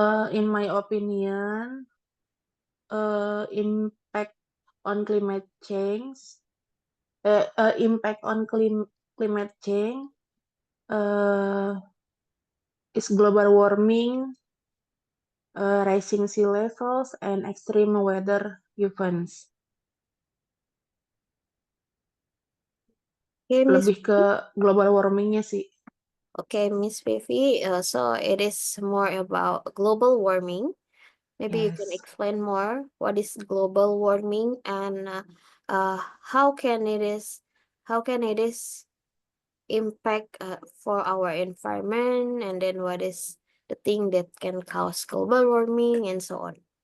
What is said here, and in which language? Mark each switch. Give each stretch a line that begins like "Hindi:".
English: In my opinion, impact on climate change, impact on climate change, is global warming, rising sea levels, and extreme weather events. Okay, Miss.
Indonesian: Lebih ke global warmingnya sih.
English: Okay, Miss Vivi. So it is more about global warming. Maybe you can Yes. explain more what is global warming, and how can it is impact for our environment, and then what is the thing that can cause global warming and so on.